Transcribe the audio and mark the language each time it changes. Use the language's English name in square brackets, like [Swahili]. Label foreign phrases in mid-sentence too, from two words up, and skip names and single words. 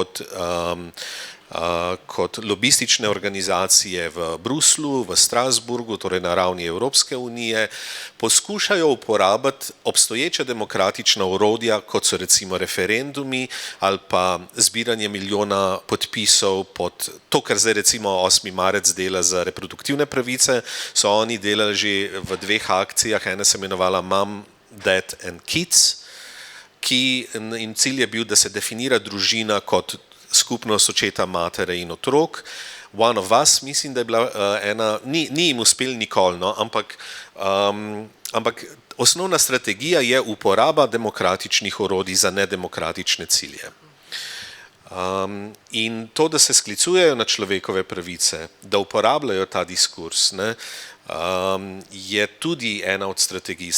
[Slovenian] kot lobistične organizacije v Bruslju, v Strasburgu, torej na ravni Evropske unije, poskušajo uporabiti obstoječa demokratična orodja, kot so recimo referendumi ali pa zbiranje milijona podpisov pod to, kar zdaj recimo 8. marec dela za reproduktivne pravice, so oni delali že v 2 akcijah, ena se imenovala Mom, Dad and Kids, in cilj je bil, da se definira družina kot skupnost očeta, matere in otrok. One of Us, mislim, da je bila ena, ni jim uspel nikoli, ampak osnovna strategija je uporaba demokratičnih orodij za nedemokratične cilje. In to, da se sklicujejo na človekove pravice, da uporabljajo ta diskurs, je tudi ena od strategij.